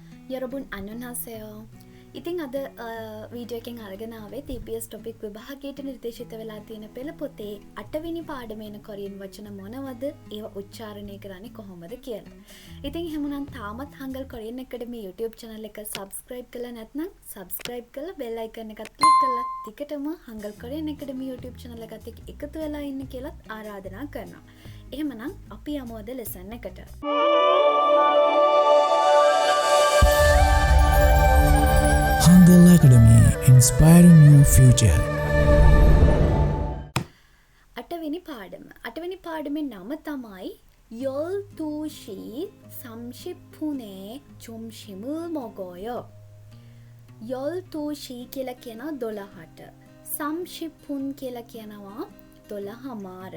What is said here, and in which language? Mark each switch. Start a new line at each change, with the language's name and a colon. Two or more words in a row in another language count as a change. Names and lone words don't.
Korean: 여러분 안녕하세요.
Sinhala: ඉතින් අද වීඩියෝ එකෙන් අරගෙන ආවේ EPS TOPIK විභාගයට නිර්දේශිත වෙලා තියෙන පෙළ පොතේ 8 වෙනි පාඩමේන කොරියන් වචන මොනවද ඒවා උච්චාරණය කරන්නේ කොහොමද කියලා. ඉතින් එහෙමනම් තාමත් හංගල් කොරියන් ඇකඩමි
English: YouTube channel
Sinhala: එක subscribe කරලා නැත්නම් subscribe කරලා
English: bell icon
Sinhala: එකත් click කරලා ටිකටම හංගල් කොරියන් ඇකඩමි
English: YouTube channel
Sinhala: එකත් එක්ක එකතු වෙලා ඉන්න කියලා ආරාධනා කරනවා. එහෙමනම් අපි යමු අද lesson එකට.
English: Hangul Academy, inspiring your future.
Sinhala: අටවෙනි පාඩමේ නම තමයි
Korean: 열두 시 삼십 분에 점심을 먹어요. 열두 시
Sinhala: කියලා කියනවා 12ට. සම්ශිප්පුන් කියලා කියනවා 12මාර.